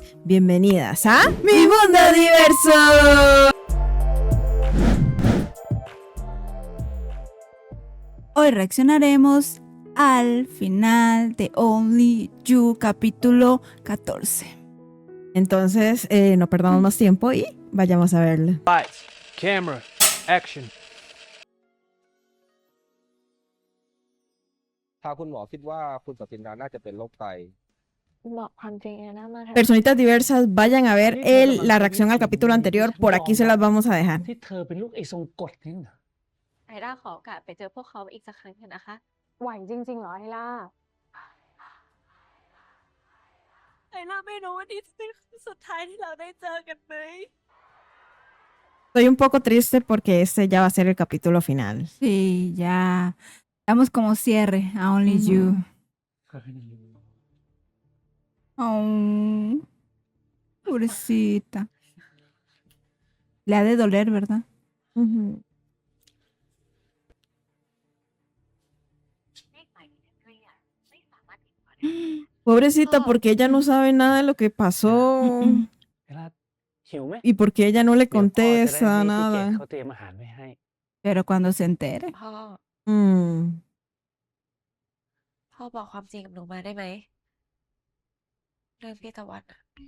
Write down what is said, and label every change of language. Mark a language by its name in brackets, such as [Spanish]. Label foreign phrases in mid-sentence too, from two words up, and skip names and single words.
[Spanish] Bienvenidas a Mi Mundo Diverso. Hoy reaccionaremos al final de Only You, capítulo 14. Entonces, no perdamos más tiempo y vayamos a verlo. [English] Lights, camera, action. [Thai] ถ้าคุณหมอคิดว่าคุณปฏินาน่าจะเป็นโรคไต บอกความจริงนะมาเถอะ [Spanish] Personitas diversas, vayan a ver la reacción al capítulo anterior. Por aquí se las vamos a dejar. [Thai] ที่เธอเป็นลูกไอ้ทรงกฎนี่นะ ไอด้าขอโอกาสไปเจอพวกเขาอีกสักครั้งเถอะนะคะ ไหวจริงๆเหรอไอล่าไอล่าไม่รู้ว่านี่จะเป็นครั้งสุดท้ายที่เราได้เจอกันไหม [Spanish] Estoy un poco triste porque este ya va a ser el capítulo final. Sí, ya. Damos como cierre a Only Ujú. You. Oh, pobrecita. Le ha de doler, ¿verdad? Ujú. Pobrecita, porque ella no sabe nada de lo que pasó [Thai] เวลาหิวไหม [Spanish] y porque ella no le [Thai] เดี๋ยวพ่อจะได้ [Spanish] contesta [Thai] ให้พี่เกด [Spanish] nada. [Thai] เขาเตรียมอาหารไว้ให้ [Spanish] Pero cuando se entere. [Thai] พ่อ Mm. พ่อบอกความจริงกับหนูมาได้ไหม เรื่องพี่ตะวันอะ